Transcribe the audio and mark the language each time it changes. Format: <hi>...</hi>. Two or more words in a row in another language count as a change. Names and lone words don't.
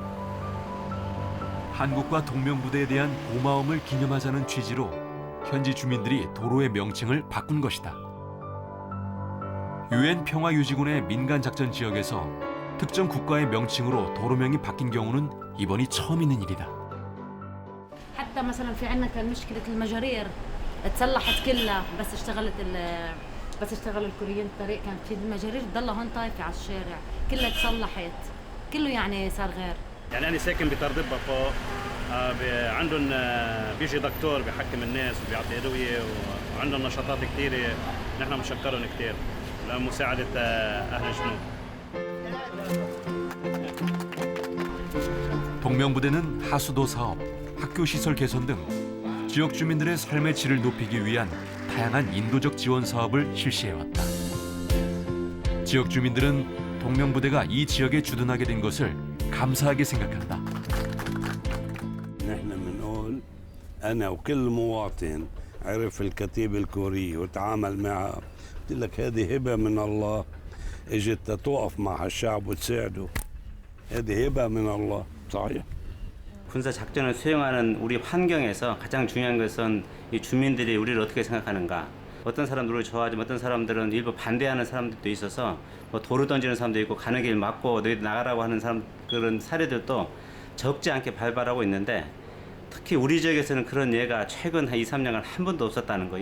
<ko>한국과 동명부대에 대한 고마움을 기념하자는 취지로 현지 주민들이 도로의 명칭을 바꾼 것이다. 유엔 평화유지군의 민간작전 지역에서 특정 국가의 명칭으로 도로명이 바뀐 경우는 이번이 처음 있는 일이다.</ko> <ar>حتى مثلا في عندنا كان مشكله المجارير اتصلحت كلها بس اشتغل الكوريين الطريق كانت في المجارير ضلها هون طايفه على الشارع كلها اتصلحت كله يعني صار غير. يعني انا ساكن بتردبة فوق عندهم بيجي دكتور بيحكم الناس وبيعطي ادويه وعندهم نشاطات كثيره نحن بنشكرهم كثير لمساعده اهل الجنوب.</ar> <ko>동명부대는 하수도 사업, 학교 시설 개선 등 지역 주민들의 삶의 질을 높이기 위한 다양한 인도적 지원 사업을 실시해왔다. 지역 주민들은 동명부대가 이 지역에 주둔하게 된 것을 감사하게 생각한다.</ko> <ar>نحن بنقول أنا وكل مواطن عرف الكتيبة الكورية وتعامل معها قلت لك هذه هبة من الله اجت تقف مع الشعب وتساعده هذه هبة من الله صحيح.</ar> <ko>군사 작전을 수행하는 우리 환경에서 가장 중요한 것은 이 주민들이 우리를 어떻게 생각하는가. 어떤 사람들은 우리를 좋아하지만 어떤 사람들은 일부 반대하는 사람들도 있어서 뭐 돌을 던지는 사람도 있고 가는 길 막고 너희들 나가라고 하는 사람 그런 사례들도 적지 않게 발발하고 있는데 특히 우리 지역에서는 그런 예가 최근 한 2, 3년간 한 번도 없었다는 거.</ko>